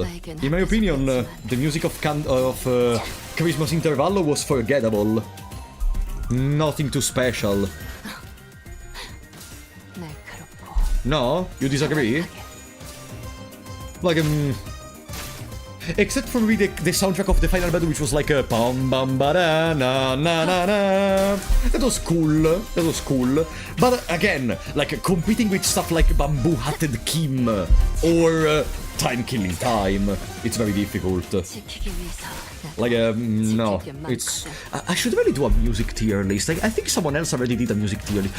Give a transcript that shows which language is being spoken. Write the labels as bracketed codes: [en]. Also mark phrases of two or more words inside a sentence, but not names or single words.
[en] In my opinion, the music of Christmas Intervallo was forgettable. Nothing too special. No? You disagree? Like, except for maybe the soundtrack of the final battle, which was like a bam bam ba da na na na na. That was cool. But again, like competing with stuff like Bamboo Hatted Kim or Time Killing Time, it's very difficult. Like, no, it's... I should really do a music tier list. I think someone else already did a music tier list.